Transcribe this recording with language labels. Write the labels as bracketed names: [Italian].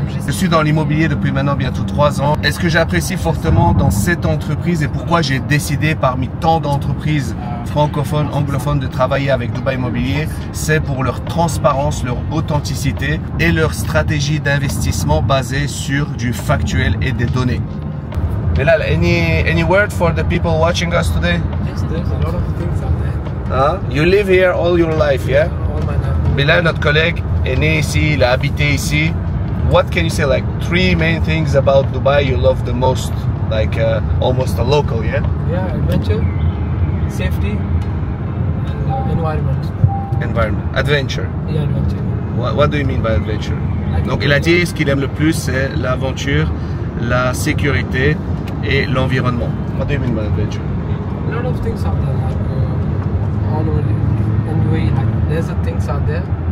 [French] Je suis dans l'immobilier depuis maintenant bientôt 3 ans. Et ce que j'apprécie fortement dans cette entreprise et pourquoi j'ai décidé parmi tant d'entreprises francophones, anglophones de travailler avec Dubaï Immobilier, c'est pour leur transparence, leur authenticité et leur stratégie d'investissement basée sur du factuel et des données. [English] Bilal, any word for the people watching us today? Yes, there's a lot of things out there. You live here all your life, yeah? All my life. [French] Bilal, notre collègue, est né ici, il a habité ici. [English] What can you say, like 3 main things about Dubai you love the most, like almost a local, yeah? Yeah, adventure, safety, and environment. Environment, adventure. Yeah, adventure. What do you mean by adventure? [French] Donc il a dit ce qu'il aime le plus, c'est l'aventure, la sécurité et l'environnement. [English] What do you mean by adventure? A lot of things out there, like all over anyway, like there's a things out there.